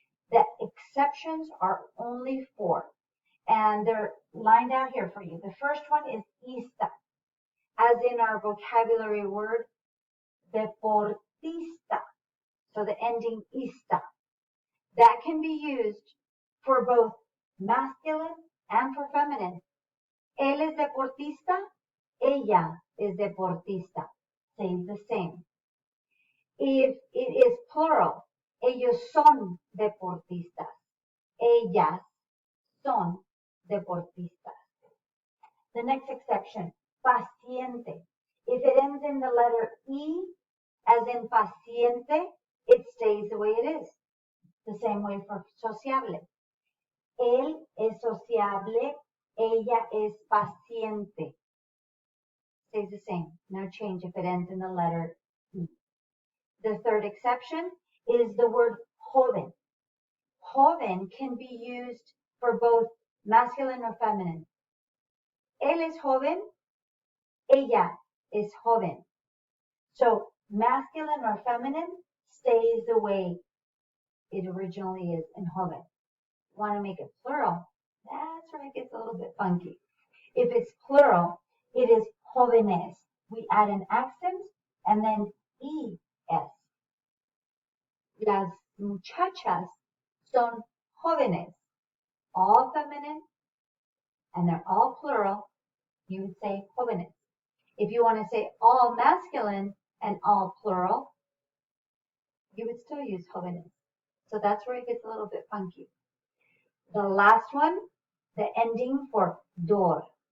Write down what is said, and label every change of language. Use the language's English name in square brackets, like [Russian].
[English] The exceptions are only 4, and they're lined out here for you. The first one is ista, as in our vocabulary word, deportista. So the ending ista. That can be used for both masculine and for feminine. [Spanish] Él es deportista, ella es deportista. [English] Stays the same. If it is plural, [Spanish] ellos son deportistas. Ellas son deportistas. [English] The next exception, paciente. If it ends in the letter E, as in paciente, it stays the way it is. The same way for sociable. [Spanish] Él es sociable, ella es paciente. [English] Stays the same. No change if it ends in the letter E. The third exception is the word joven. Joven can be used for both masculine or feminine. [Spanish] Él es joven, ella es joven. [English] So masculine or feminine stays the way it originally is in joven. Want to make it plural? That's where it gets a little bit funky. If it's plural, it is jóvenes. We add an accent and then es. [Spanish] Las muchachas son jóvenes. [English] All feminine, and they're all plural, you would say jóvenes. If you want to say all masculine and all plural, you would still use jóvenes. So that's where it gets a little bit funky. The last one, the ending for dor.